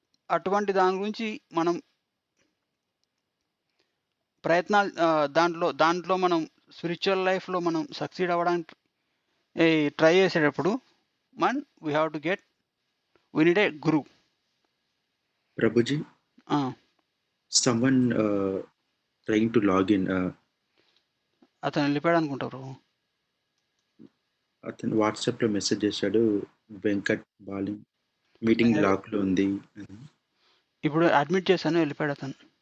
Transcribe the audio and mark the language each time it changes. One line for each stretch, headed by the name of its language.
Telugu: అటువంటి దాని గురించి మనం ప్రయత్నాలు దాంట్లో మనం స్పిరిచువల్ లైఫ్లో మనం సక్సీడ్ అవ్వడానికి ట్రై చేసేటప్పుడు
English: We have to get, we need a guru.
Telugu: Prabhuji,
English: someone trying to log in.
Telugu: అతను వెళ్ళిపోయాడు అనుకుంటా బ్రో. అతను వాట్సాప్లో మెసేజ్ చేశాడు, వెంకట్ బాలి మీటింగ్ లాక్లో ఉంది అని. ఇప్పుడు అడ్మిట్ చేశాను, వెళ్ళిపోయాడు అతను.